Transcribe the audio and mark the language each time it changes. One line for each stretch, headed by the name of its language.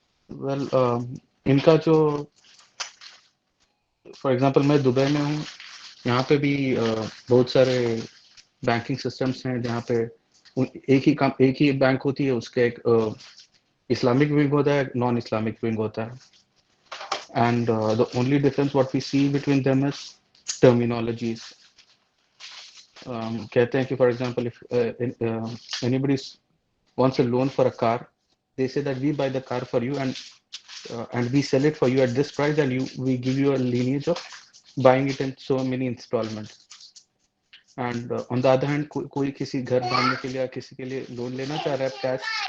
Urdu: Well in کا جو for example میں دبئی میں ہوں، یہاں پہ بھی بہت سارے بینکنگ سسٹمس ہیں جہاں پہ ایک ہی بینک ہوتی ہے، اس کا ایک اسلامک ونگ ہوتا ہے، نان اسلامک ونگ ہوتا ہے.
English: And the only difference what we see between them is terminologies.
Urdu: کہتے ہیں کہ
English: for example if anybody wants a loan for a car, they say that we buy the car for you and we sell it for you at this price, and we give you a lineage of buying it in so many installments. And on the other hand
Urdu: کوئی کسی گھر بنانے کے لیے کسی کے لیے loan لینا چاہ رہا ہے کیش،